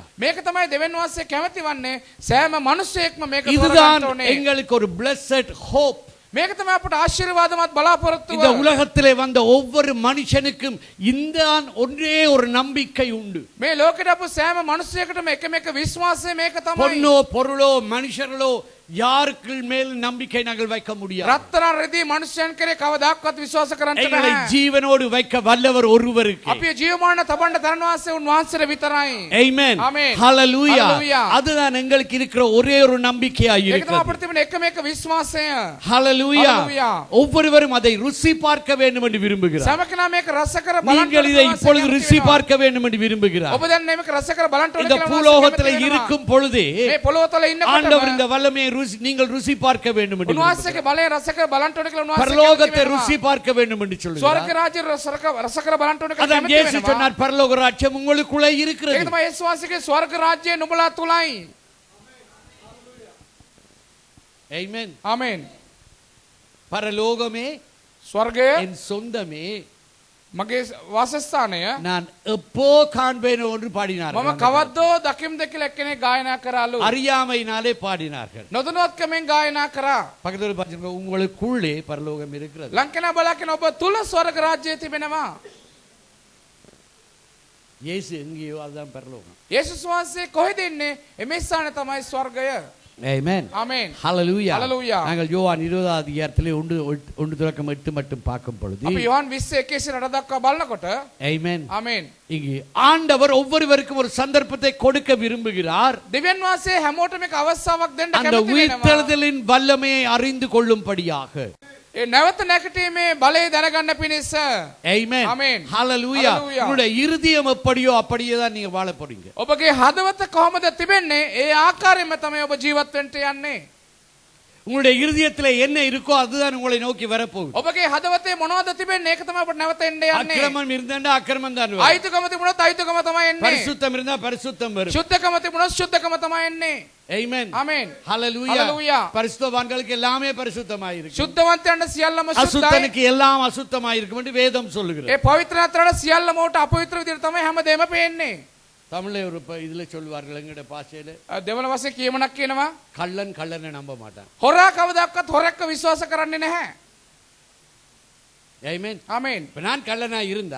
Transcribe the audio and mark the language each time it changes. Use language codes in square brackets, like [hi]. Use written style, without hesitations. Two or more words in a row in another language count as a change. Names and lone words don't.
[si] මේක තමයි දෙවියන් වහන්සේ කැමති වන්නේ. සෑම මිනිසෙක්ම මේක [ta] இதுதான் [si] තෝරගන්න ඕනේ. [ta] எங்களுக்கு ஒரு [en] blessed hope. [si] මේක තමයි අපට ආශිර්වාදමත් බලාපොරොත්තුව. [ta] இந்த உலகத்திலே வந்த ஒவ்வொரு மனுஷனுக்கும் இந்த ஒன்றே ஒரு நம்பிக்கை உண்டு. [si] මේ ලෝකෙට අප සෑම මිනිසෙකුටම එකම එක විශ්වාසය මේක තමයි. [ta] பொன்னோ பொருளோ மனுஷர்களோ யாருக்கு மேல் நம்பிக்கை நாங்கள் வைக்க முடியாது. [si] රත්තරන් රෙදි මිනිසයන් කරේ කවදාක්වත් විශ්වාස කරන්න [ta] எங்களை [si] බෑ. [ta] ஜீவனோடு வைக்க வல்லவர் ஒருவருக்கு. [si] අපි ජීවමාන තබන්න තරණ වාසය උන්වහන්සේට විතරයි. [ta] Amen. [si] Amen. [ta] Hallelujah. [si] Hallelujah. [ta] அதுதான் எங்களுக்கு இருக்கிற ஒரே ஒரு நம்பிக்கையாய் [si] ඒක තමයි [ta] இருக்கிறது. [si] අපිට තිබෙන එකම එක විශ්වාසය. [ta] Hallelujah. [si] Hallelujah. [ta] ஒவ்வொருவரும் அதை ருசி பார்க்க வேண்டும் என்று விரும்புகிறார். [si] සෑම කෙනා මේක රස කර බලන්න [ta] நீங்கள் இதை இப்பொழுது ருசி பார்க்க வேண்டும் என்று விரும்புகிறார். [si] ඔබ දැන් මේක රස කර බලන්න ඕන [ta] இந்த [si] කියලා [ta] பூலோகத்தில் இருக்கும் பொழுதே [si] මේ පොළොව තල [ta] ஆண்டவர் இந்த [si] ඉන්නකොට [ta] வல்லமையை நீங்கள் ருசி பார்க்க வேண்டும் என்று விரும்புகிறார். [si] උන්වහන්සේගේ බලය රස කර බලන්න ඕන කියලා උන්වහන්සේ [ta] பரலோகத்தை ருசி பார்க்க வேண்டும் என்று சொல்கிறார். [si] ස්වර්ග රාජ්‍ය රස කර බලන්න ඕන කියලා [ta] அதான் [si] කැමති [ta] இயேசு [si] වෙනවා. [ta] சொன்னார் பரலோக ராஜ்யம் உங்களுக்குள்ளே [si] ඒක [ta] இருக்கிறது. [si] තමයි යේසුස් වහන්සේගේ ස්වර්ග රාජ්‍යය නුඹලා තුලයි. [ta] Amen. [si] ආමේන්. [ta] பரலோகமே [si] ස්වර්ගය [ta] என் சொந்தமே [si] මගේ වාසස්ථානය [ta] நான் எப்போ காண்பேன் என்று பாடினார்கள். [si] මම කවද්දෝ දකිම්ද කියලා එක්කෙනෙක් ගායනා කරාලු. [ta] அறியாமையினாலே பாடினார்கள். [si] නොදැනුවත්කමෙන් ගායනා කරා. [ta] பக்கத்துல பாத்தீங்கன்னா உங்களுக்குள்ளே பரலோகம் இருக்கிறது. [si] ලංකනා බලාගෙන ඔබ තුල ස්වර්ග රාජ්‍යය තිබෙනවා. [ta] இயேசு எங்கேயோ அதுதான் பரலோகம். [si] යේසුස් වහන්සේ කොහෙද ඉන්නේ? එමේ ස්ථානය තමයි ස්වර්ගය. [ta] Amen. [si] ආමේන්. [ta] Hallelujah. [si] Hallelujah. [ta] நாங்கள் யோவான் 20வது அதிகாரத்திலே 1:8 மட்டும் பார்க்கும் பொழுது [si] අපි යෝහන් 20:1 දක්වා බලනකොට [ta] Amen. [si] ආමේන්. [ta] இங்கே ஆண்டவர் ஒவ்வொருவருக்கும் ஒரு சந்தர்ப்பத்தை கொடுக்க விரும்புகிறார். [si] දෙවියන් වහන්සේ හැමෝටම එක අවස්ථාවක් දෙන්න [ta] அந்த [si] කැමති වෙනවා. [ta] உயிர்த்தெழுதலின் வல்லமையை அறிந்து கொள்ளும்படியாக. [si] ඒ නැවත නැගිටීමේ බලය දැනගන්න පිණිස. [ta] Amen. [si] Amen. [ta] Hallelujah. [si] Hallelujah. [ta] உங்களுடைய இருதயம் எப்படியோ அப்படியே தான் நீங்க வாழ போறீங்க. [si] ඔබගේ හදවත කොහොමද තිබෙන්නේ? ඒ ආකාරයෙන්ම තමයි ඔබ ජීවත් වෙන්න යන්නේ. [ta] உங்களுடைய இருதயத்திலே என்ன இருக்கோ அதுதான் உங்களை நோக்கி வரப்போகுது. [si] ඔබගේ හදවතේ මොනවද තිබෙන්නේ? ඒක තමයි අපට නැවත එන්න යන්නේ. [ta] அக்கிரமம் இருந்தா அக்கிரமம் தான் வரும். [si] අයිතිකම තිබුණොත් අයිතිකම තමයි එන්නේ. [ta] பரிசுத்தம் இருந்தா பரிசுத்தம் வரும். [si] සුද්ධකම තිබුණොත් සුද්ධකම තමයි එන්නේ. [ta] Amen. [si] ආමේන්. [ta] Hallelujah. [si] Hallelujah. [ta] பரிசுத்தவான்களுக்கு எல்லாமே பரிசுத்தமாய் இருக்கு. [si] සුද්ධවන්තයන්ට සියල්ලම සුද්ධයි. [ta] அசுத்தனுக்கு எல்லாம் அசுத்தமாய் இருக்கும் என்று வேதம் சொல்லுகிறது. [si] ඒ පවිත්‍රාත්‍රාට සියල්ලම උට අපවිත්‍ර විදිහට තමයි හැමදේම පේන්නේ. [ta] தமிழ்ல ஒரு இதுல சொல்வார்கள் எங்கட பாஷையில [si] දෙවන වශයෙන් කියමනක් කියනවා. [ta] கள்ளன் கள்ளனை நம்ப மாட்டான். [si] හොරා කවදාවත් හොරෙක්ව විශ්වාස කරන්නේ නැහැ. [ta] ஆமென். [si] ආමේන්. [ta] இப்ப நான் கள்ளனா இருந்தா